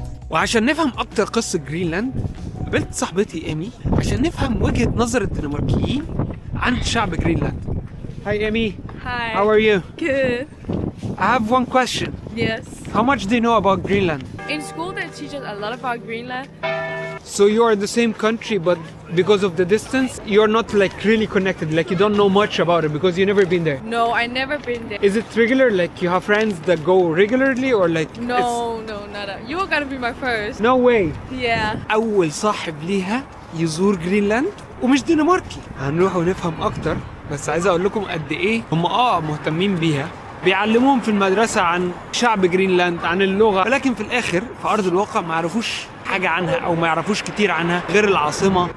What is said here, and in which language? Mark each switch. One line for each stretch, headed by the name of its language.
Arabic: وعشان نفهم أكتر قصة جرينلاند قابلت صاحبتي إيمي عشان نفهم وجهة نظر الدنماركيين عن شعب جرينلاند.
English: Hi Amy. Hi. How are you? Good. I have one question. Yes. How much do you know about Greenland? In school, they teach us a lot about Greenland. So you are in the same country, but because of the distance, you're not like really connected. Like you don't know much about it because you never been there. No, I never been there. Is it regular? Like you have friends that go regularly, or like? No, not a. You're gonna be my first. No way. Yeah.
Arabic: أول صاحب ليها يزور جرينلاند ومش دنماركي. هنروح ونفهم أكتر. بس عايز أقول لكم قد إيه هم مهتمين بيها. بيعلموهم في المدرسة عن شعب جرينلاند، عن اللغة، ولكن في الآخر في أرض الواقع ما يعرفوش حاجة عنها أو ما يعرفوش كتير عنها غير العاصمة.